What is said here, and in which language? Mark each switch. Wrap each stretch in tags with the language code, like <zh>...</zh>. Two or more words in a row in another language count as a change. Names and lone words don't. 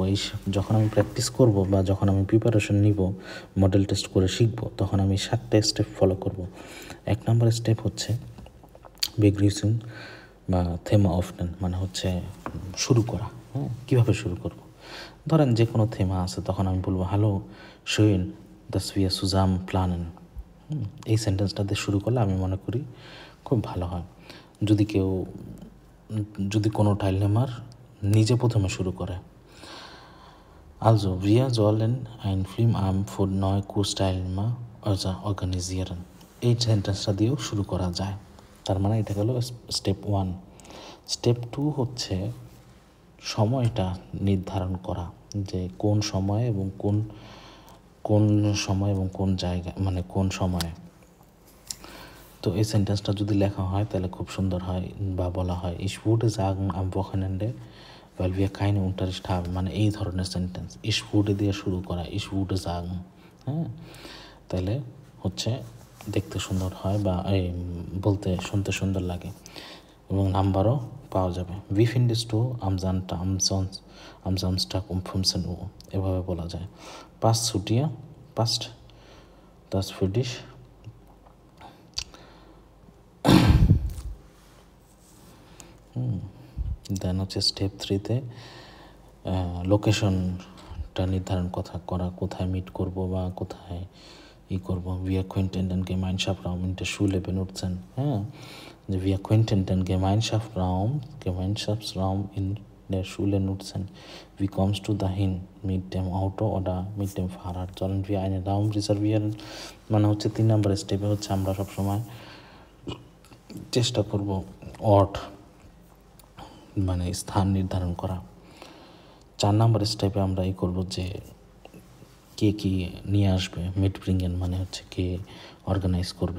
<bn>এই যখন আমি প্র্যাকটিস করব বা যখন আমি প্রিপারেশন নিব</bn> <en>model test</en> <bn>করে শিখব, তখন আমি 7টা স্টেপ ফলো করব। 1 নম্বর স্টেপ হচ্ছে বেগ্রিউসিং বা</bn> <de>Thema öffnen,</de> <bn>মানে হচ্ছে শুরু করা। হ্যাঁ, কীভাবে শুরু করব? ধরেন যে কোনো থেমা আছে, তখন আমি বলবো হ্যালো</bn> <de>schön, dass wir zusammen planen।</de> <bn>এই সেন্টেন্সটা দিয়ে শুরু করলে আমি মনে করি খুব ভালো হয়। যদি কোনো টাইলনেমার নিজে প্রথমে শুরু করে,</bn> <de>also wir sollen ein Filmabend für neue Kursteilnehmer organisieren,</de> <bn>এই সেন্টেন্সটা দিয়েও শুরু করা যায়। তার মানে এটা হলো স্টেপ 1। স্টেপ 2 হচ্ছে সময়টা নির্ধারণ করা, যে কোন সময়ে এবং কোন সময় এবং কোন জায়গায়, মানে কোন সময়ে। তো এই সেন্টেন্সটা যদি লেখা হয় তাহলে খুব সুন্দর হয়, বা বলা হয়</bn> <de>ich würde sagen am Wochenende, weil wir keine Unterricht haben,</de> <bn>মানে এই ধরনের সেন্টেন্স</bn> <de>ich würde</de> <bn>দিয়ে শুরু করা,</bn> <de>ich würde sagen,</de> <bn>হ্যাঁ, তাহলে হচ্ছে দেখতে সুন্দর হয় বা বলতে শুনতে সুন্দর লাগে এবং নাম্বারও পাওয়া যাবে।</bn> <de>wie findest du am Samstag um 15 Uhr,</de> <bn>এভাবে বলা যায়।</bn> <de>passt zu dir, passt das für dich?</de> <bn>দেন হচ্ছে স্টেপ 3-তে লোকেশনটা নির্ধারণ করা, কোথায় মিট করব বা কোথায় করব।</bn> <de>wir könnten den Gemeinschaftsraum in der Schule benutzen,</de> <bn>হ্যাঁ, যে</bn> <de>wir könnten den Gemeinschaftsraum in der Schule nutzen. Wie kommst du dahin? Mit dem Auto oder mit dem Fahrrad? Sollen wir einen Raum reservieren?</de> <bn>মানে হচ্ছে 3 নম্বর স্টেপে হচ্ছে আমরা সবসময় চেষ্টা করব মানে স্থান নির্ধারণ করা। 4 নম্বর স্টেপে আমরা করব যে কে কি নিয়ে আসবে, মিট ব্রিঙ্গেন, মানে হচ্ছে কে অর্গানাইজ করবে।</bn>